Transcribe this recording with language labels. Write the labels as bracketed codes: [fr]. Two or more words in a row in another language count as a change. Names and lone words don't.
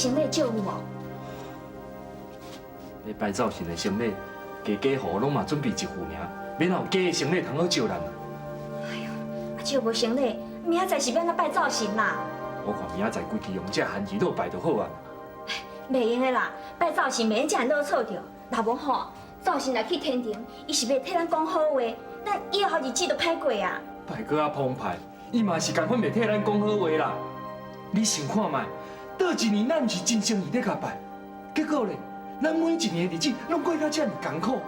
[nan] 借有无？要摆造型的行李，家家户户拢嘛准备一副尔，免有假的行李通好招人啊。借无行李，明仔载是要哪摆造型啦？我看明仔载规矩用这番薯豆摆就好啊。袂用的啦，摆造型免这样都错着。若无吼，造型若去天庭，伊是要替咱讲好话，咱以后日子都歹过啊。摆搁较澎湃，伊嘛是共款袂替咱讲好话啦。你想看卖，倒一年咱毋是真诚意咧甲摆，结果咧，咱每一年的日子拢过到这么艰苦。